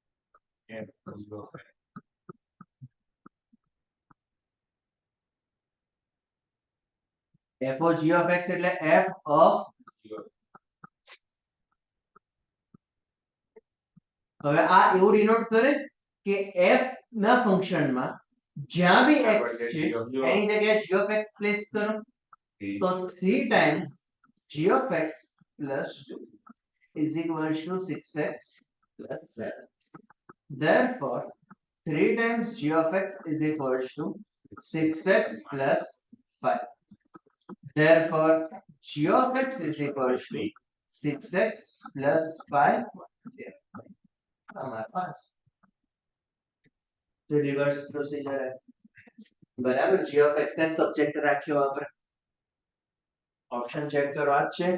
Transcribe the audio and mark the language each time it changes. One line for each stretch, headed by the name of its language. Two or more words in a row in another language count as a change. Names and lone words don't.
English: f o g of x
Gujarati: એટલે
English: f of
Gujarati: હવે આ એવું ડિનોટ કરે કે f ના ફંક્શનમાં જ્યાં બી x છે એની જગ્યાએ
English: g of x
Gujarati: પ્લેસ કરો તો
English: 3 times g of x plus 2 is equal to 6x plus 7. Therefore, 3 times g of x is equal to 6x plus 5. Therefore, g of x is equal to 6x plus 5.
Hindi: हमारे पास तो
English: reverse procedure
Hindi: है बराबर.
English: g of x
Gujarati: ને સબ્જેક્ટ રાખ્યો આપણે ઓપ્શન ચેક કરો આ છે.